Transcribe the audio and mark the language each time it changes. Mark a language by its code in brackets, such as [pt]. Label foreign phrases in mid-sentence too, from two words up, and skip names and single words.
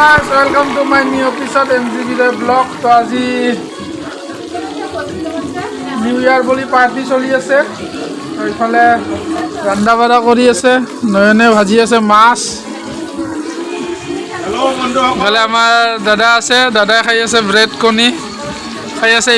[en] Welcome to my new episode MGB blog. [hi] तो आज [as] নিউ ইয়াৰ বুলি পাৰ্টি চলি আছে। এইফালে ৰন্ধা বঢ়া কৰি আছে, নয়নে ভাজি আছে মাছ। ইফালে আমাৰ দাদা আছে, দাদাই খাই আছে ব্ৰেড কণী খাই আছে।